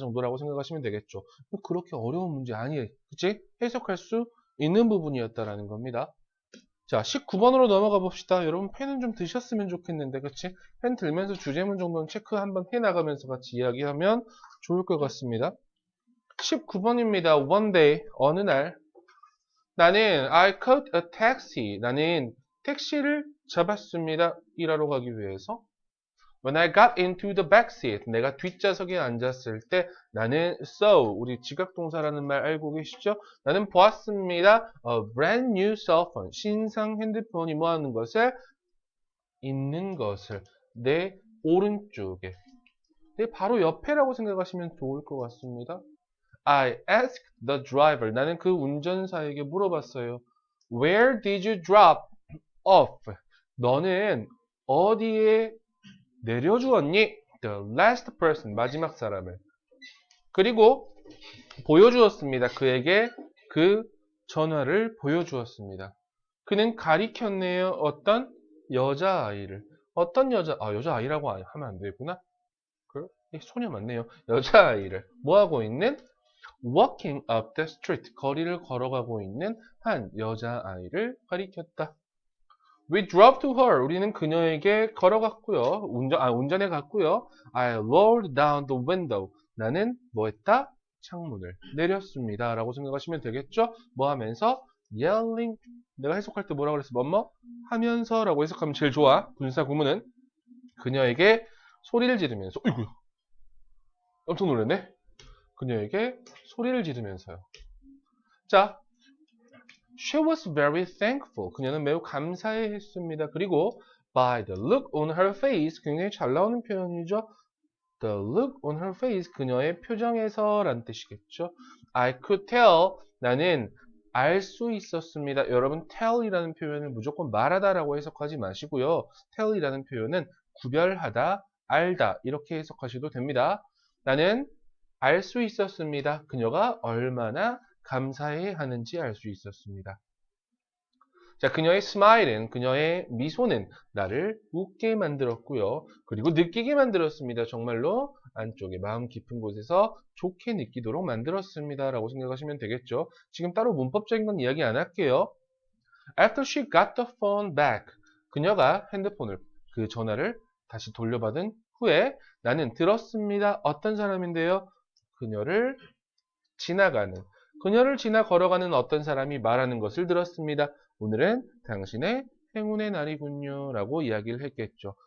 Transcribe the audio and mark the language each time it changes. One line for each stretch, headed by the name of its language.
Korean: 정도라고 생각하시면 되겠죠. 그렇게 어려운 문제 아니에요. 그치? 해석할 수 있는 부분이었다라는 겁니다. 자, 19번으로 넘어가 봅시다. 여러분 펜은 좀 드셨으면 좋겠는데, 그치? 펜 들면서 주제문 정도는 체크 한번 해나가면서 같이 이야기하면 좋을 것 같습니다. 19번입니다.
English: One day,
Korean: 어느 날, 나는
English: I caught a taxi.
Korean: 나는 택시를 잡았습니다. 일하러 가기 위해서.
English: When I got into the back seat,
Korean: 내가 뒷좌석에 앉았을 때 나는 saw, 우리 지각동사라는 말 알고 계시죠? 나는 보았습니다.
English: A brand new cell phone,
Korean: 신상 핸드폰이 뭐 하는 것을? 있는 것을 내 오른쪽에, 내 바로 옆에라고 생각하시면 좋을 것 같습니다.
English: I asked the driver,
Korean: 나는 그 운전사에게 물어봤어요.
English: Where did you drop off?
Korean: 너는 어디에 내려주었니?
English: The last person,
Korean: 마지막 사람을. 그리고 보여주었습니다. 그에게 그 전화를 보여주었습니다. 그는 가리켰네요. 어떤 여자아이를. 어떤 여자아이라고 하면 안 되구나. 소녀 맞네요. 여자아이를. 뭐하고 있는?
English: Walking up the street.
Korean: 거리를 걸어가고 있는 한 여자아이를 가리켰다.
English: We drove to her.
Korean: 우리는 그녀에게 걸어갔고요. 운전해 갔고요.
English: I rolled down the window.
Korean: 나는 뭐 했다? 창문을 내렸습니다. 라고 생각하시면 되겠죠? 뭐 하면서?
English: Yelling.
Korean: 내가 해석할 때 뭐라고 그랬어? 뭐뭐? 하면서 라고 해석하면 제일 좋아. 분사 구문은 그녀에게 소리를 지르면서. 어이구. 깜짝 놀랐네. 그녀에게 소리를 지르면서요.
English: 자, she was very thankful.
Korean: 그녀는 매우 감사해했습니다.
English: 그리고 by the look on her face.
Korean: 굉장히 잘 나오는 표현이죠.
English: The look on her face.
Korean: 그녀의 표정에서 라는 뜻이겠죠.
English: I could tell.
Korean: 나는 알 수 있었습니다. 여러분 tell이라는 표현을 무조건 말하다라고 해석하지 마시고요. tell이라는 표현은 구별하다, 알다 이렇게 해석하셔도 됩니다. 나는 알 수 있었습니다. 그녀가 얼마나 감사해 하는지 알 수 있었습니다. 자, 그녀의 smile은, 그녀의 미소는 나를 웃게 만들었고요. 그리고 느끼게 만들었습니다. 정말로 안쪽에 마음 깊은 곳에서 좋게 느끼도록 만들었습니다. 라고 생각하시면 되겠죠. 지금 따로 문법적인 건 이야기 안 할게요.
English: After she got the phone back.
Korean: 그녀가 핸드폰을, 그 전화를 다시 돌려받은 후에 나는 들었습니다. 어떤 사람인데요? 그녀를 지나 걸어가는 어떤 사람이 말하는 것을 들었습니다. 오늘은 당신의 행운의 날이군요. 라고 이야기를 했겠죠.